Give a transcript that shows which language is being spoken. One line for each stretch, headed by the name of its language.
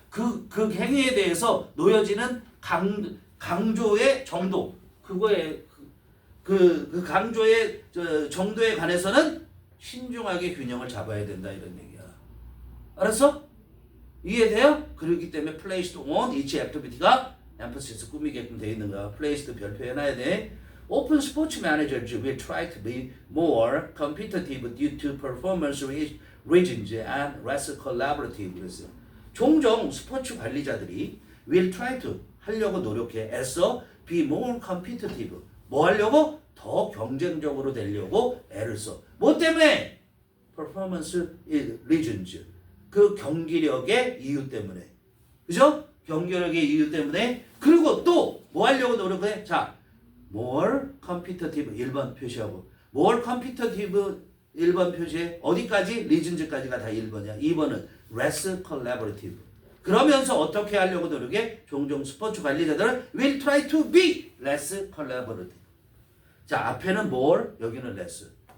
Korean: 그 행위에 대해서 놓여지는 강조의 정도, 그거에 그 강조의 정도에 관해서는 신중하게 균형을 잡아야 된다 이런 얘기야. 알았어? 이해돼요? 그렇기 때문에 placed on each activity 가 emphasis 꾸미게끔 돼 있는 거야. placed 별표 해놔야 돼.
English: Open sports managers will try to be more competitive due to performance reasons and less collaborative.
Korean: 그랬어요. 종종 스포츠 관리자들이 will try to 하려고 노력해. 애써 be more competitive. 뭐 하려고? 더 경쟁적으로 되려고 애를 써. 뭐 때문에? performance reasons. 그 경기력의 이유 때문에. 그죠? 경기력의 이유 때문에. 그리고 또 뭐 하려고 노력해? 자, more competitive 1번 표시하고 more competitive 1번 표시해. 어디까지? reasons까지가 다 1번이야. 2번은 less collaborative. 그러면서 어떻게 하려고 노력해? 종종 스포츠 관리자들은 will try to be less collaborative. 자, 앞에는 more, 여기는 less.